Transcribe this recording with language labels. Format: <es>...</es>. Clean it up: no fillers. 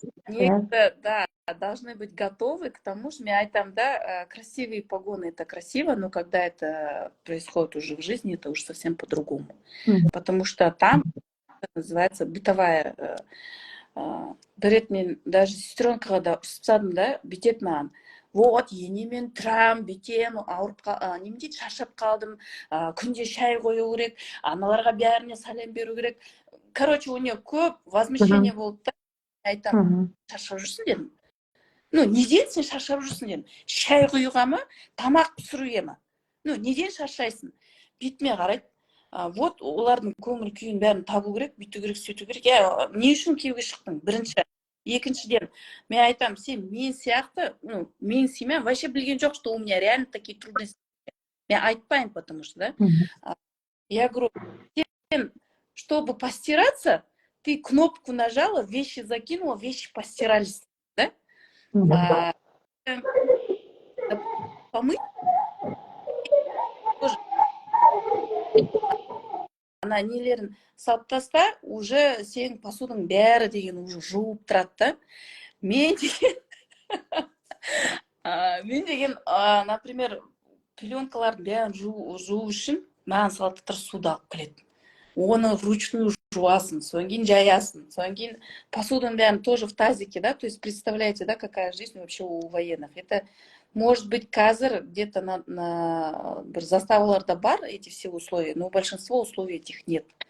<ru>Негізі, да, должны быть готовы к тому, что я там, да, красивые погоны, это красиво, но когда это происходит уже в жизни, это уже совсем по-другому. Потому что там это называется бытовая.</ru> <kk>Бір рет мен даже сестренкаға да ұрсыпсадым да, бүйтеді маған. Вот, енемен тұрам, бүйтем, ауырып неме дейді, шаршап қалдым, күнде шай қою керек, аналарға бәріне сәлем беру керек.</kk> <ru>Короче, у нее көп возмущение болды да.</ru> <kk>Айтам, шаршап жүрсің дедім. Ну, неден сен шаршап жүрсің дедім. Шай құюға ма, тамақ пісіруге ма? Ну, неден шаршайсың? Бетіме қарайды. Вот, олардың көңіл күйін бәрін табу керек, бүйту керек, сөйту керек. Не үшін күйеуге шықтың? Бірінші. Екіншіден, мен айтам, сен мен сияқты, ну, мен семья вообще білген жоқ,</kk> <ru>что у меня реально такие трудности.</ru> <kk>Мен айтпайын,</kk> <ru>потому что, да. Я говорю, сен, чтобы постираться, ты кнопку нажала, вещи закинула, вещи постирались, да? Помыть тоже.</ru> <kk>Ана нелерін салып таста, уже сенің посудың бәрі деген уже жуып тұрады да. Мен деген, например, пленкалардың бәрін жуу үшін маған салаттар суды алып келеді.</kk> <ru>Оны вручную жуасың, содан кейін жаясың, содан кейін посудың бәрін тоже в тазике, да, то есть представляете, да, какая жизнь вообще у военных. Это может быть казар где-то на заставаларда бар эти все условия, но большинство условий этих нет.</ru>